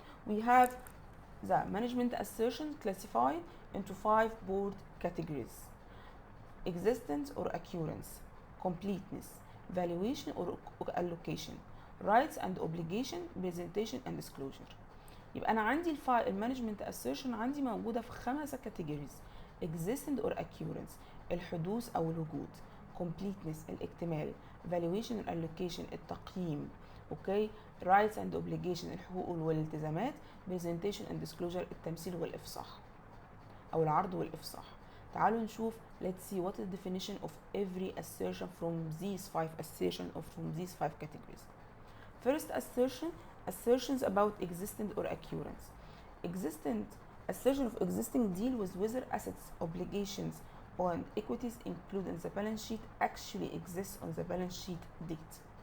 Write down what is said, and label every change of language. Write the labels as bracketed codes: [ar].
[en] We have the management assertion classified into 5 broad categories: existence or occurrence, completeness, valuation or allocation, rights and obligation, presentation and disclosure. [ar] يبقى انا عندي المانجمنت assertion عندي موجوده في 5 categories: [en] existent or occurrence [ar] الحدوث او الوجود، completeness الاكتمال، [en] valuation and allocation [ar] التقييم، اوكي، [en] rights and obligation [ar] الحقوق والالتزامات، [en] presentation and disclosure [ar] التمثيل والافصاح او العرض والافصاح. تعالوا نشوف [en] let's see what is the definition of every assertion from these 5 assertions or from these 5 categories. First assertion, assertions about existent or occurrence. Existent assertion of existing deal with whether assets, obligations, and equities included in the balance sheet actually exists on the balance sheet date.